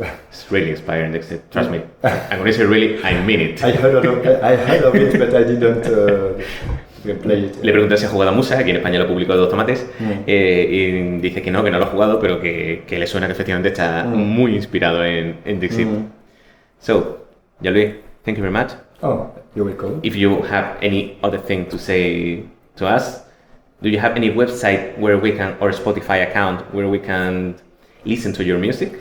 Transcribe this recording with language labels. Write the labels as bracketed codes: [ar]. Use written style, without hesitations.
[en] It's really inspiring, Dixit. Trust me. And when I say really, I mean it. I heard of it, but I didn't can play it. [es] Le pregunté si ha jugado a Musa, aquí en España lo publicó Dos Tomates, y dice que no lo ha jugado, pero que le suena que efectivamente está muy inspirado en Dixit. [en] So, Jalvi, thank you very much. Oh, you're welcome. If you have any other thing to say to us, do you have any website where we can, or Spotify account where we can listen to your music?